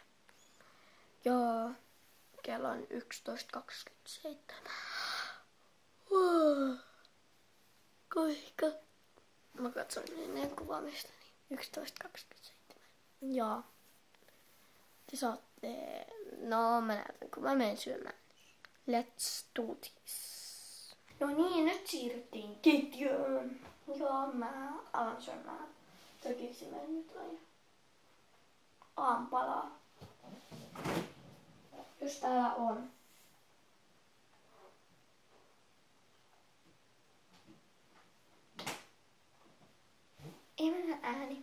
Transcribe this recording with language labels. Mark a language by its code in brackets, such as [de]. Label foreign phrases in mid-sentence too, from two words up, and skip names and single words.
[fi] Ja kello on 11:27. Kuinka? Mä katson ennen kuvaamista, niin 11:27. Ja te saatte... No, mä näytän, kun mä menen syömään. [en] Let's do this. [fi] No niin, nyt siirryttiin ketjuun. Ja mä alan syömään. Toki se nyt on aamupalaa. Jos täällä on. Ei mennä ääni.